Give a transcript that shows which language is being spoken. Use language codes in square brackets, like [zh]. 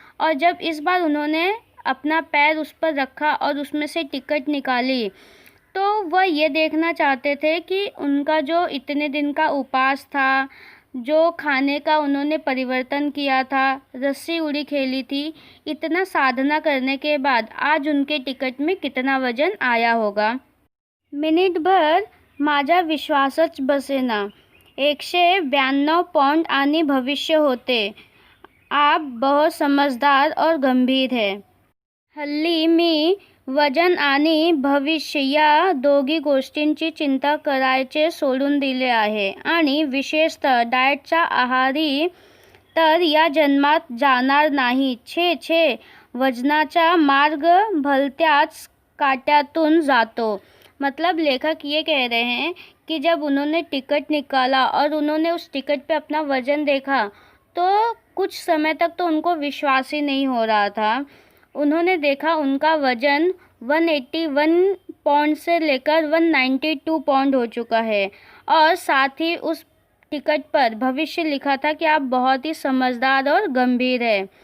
[hi] और जब इस बार उन्होंने अपना पैर उस पर रखा और उसमें से टिकट निकाली, तो वह ये देखना चाहते थे कि उनका जो इतने दिन का उपवास था, जो खाने का उन्होंने परिवर्तन किया था, रस्सी उड़ी खेली थी, इतना साधना करने के बाद आज उनके टिकट में कितना वज़न आया होगा। [mr] मिनिटभर माझा विश्वासच बसेना। 192 पौंड आणि भविष्य होते। [hi] आप बहुत समझदार और गंभीर है। [mr] हल्ली मी वजन आणि भविष्य या दोघी गोष्टींची चिंता करायचे सोडून दिले आहे आणि विशेषतः डाएटच्या आहारी तर या जन्मात जाणार नाही। छे वजनाचा मार्ग भलत्याच काट्यातून जातो। [hi] मतलब लेखक ये कह रहे हैं कि जब उन्होंने टिकट निकाला और उन्होंने उस टिकट पे अपना वज़न देखा, तो कुछ समय तक तो उनको विश्वास ही नहीं हो रहा था। उन्होंने देखा उनका वज़न 181 पौंड से लेकर 192 पौंड हो चुका है और साथ ही उस टिकट पर भविष्य लिखा था कि आप बहुत ही समझदार और गंभीर है।